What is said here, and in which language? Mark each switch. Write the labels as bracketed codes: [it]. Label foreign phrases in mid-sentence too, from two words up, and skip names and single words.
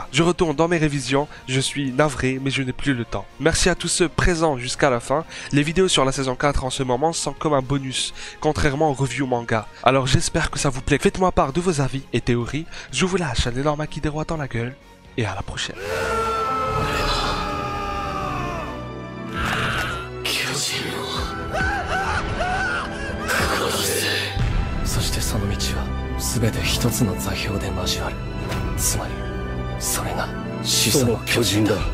[fr] Je retourne dans mes révisions, je suis navré mais je n'ai plus le temps. Merci à tous ceux présents jusqu'à la fin. Les vidéos sur la saison 4 en ce moment sont comme un bonus, contrairement aux reviews manga. Alors j'espère que ça vous plaît. Faites-moi part de vos avis et théories. Je vous lâche un énorme acquis des rois dans la gueule et à la prochaine. [ja] そしてその道は全て一つの座標で交わる。つまりそれが始祖の巨人だ。